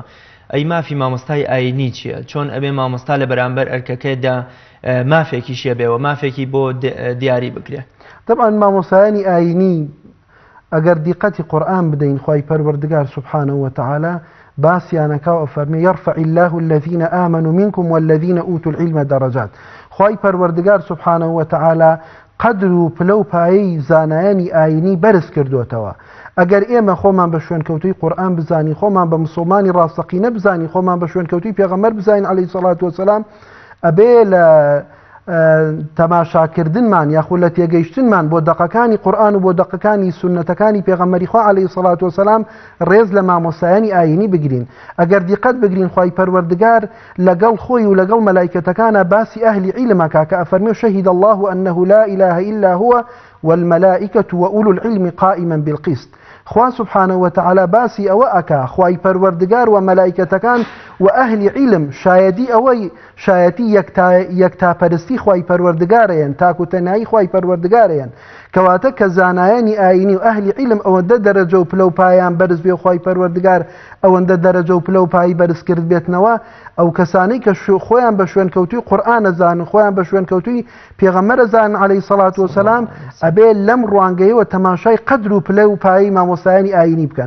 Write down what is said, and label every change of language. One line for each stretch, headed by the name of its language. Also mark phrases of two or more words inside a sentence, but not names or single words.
Central Kurdish: ئەی مافی مامۆستای ئاینی چییە؟ چۆن ئەبێ مامۆستا لە بەرامبەر ئەرکەکەیدا مافێکی شیە بێەوە مافێکی بۆ دیاری بکرێ؟ طبعا مامۆستایانی ئاینی ئەگەر دیقەتی قورئان بدەین خوای پەروەردگار
Arabic: سبحانه وتعالى
Central Kurdish: باسیانەکە و فەرمی
Arabic: يرفع الله الذين آمنوا منكم والذين أوتوا العلم درجات.
Central Kurdish: خوای پەروەردگار
Arabic: سبحانه وتعالى
Central Kurdish: قدر و پلە و پایەی زانایانی ئاینی بەرز کردوتەوە. ئەگەر ئێمە خۆمان بە شوێنکەوتوی قورئان بزانی خۆمان بە مسلمانی ڕاستەقینە بزانی خۆمان بە شوێنکەوتوی پێغەمبەر بزانین
Arabic: عەلەیهی سەڵات وەسەلام
Central Kurdish: ئەبێ لە تەماشاکردنمان یاخود لە تێگەیشتنمان بۆ دەقەکانی قورئان و بۆ دەقەکانی سونەتەکانی پێغەمبەری خوا
Arabic: عەلەیهی سەڵات وەسەلام
Central Kurdish: ڕێز لە مامۆستایانی ئاینی بگرین. ئەگەر دیقەت بگرین خوای پەروەردگار لەگەڵ خۆی و لەگەڵ مەلایکەتەکانە باسی ئەهلی عیلمەکە کە ئەفەرمێ
Arabic: شهد الله أنه لا إله إلا هو والملائكة وأولو العلم قائما بالقسط.
Central Kurdish: خوا
Arabic: سبحانه وتعالى
Central Kurdish: باسی ئەوە ئەکا خوای پەروەردگار و مەلایکەتەکان و ئەهلی عیلم شایەتی ئەوەی شایەتی یەکتاپەرستی خوای پەروەردگارەیەن تاک و تەنایی خوای پەروەردگارەیەن کەواتە کە زانایانی ئاینی و ئەهلی عیلم ئەوەندە دەرەجە و پلە و پایان بەرز بێ خوای پەروەردگار ئەوەندە دەرەجە و پلە و پایی بەرز کرد بێتنەوە ئەو کەسانەی کە خۆیان بە شوێنکەوتوی قورئانە زانن خۆیان بە شوێنکەوتوی پێغەمبەرە زانن
Arabic: عەلەیهی سەڵات وەسەلام
Central Kurdish: ئەبێ لەم ڕوانگەیەوە تەماشای قەدر و پلە و پایی مامۆستایانی ئاینی بکەن.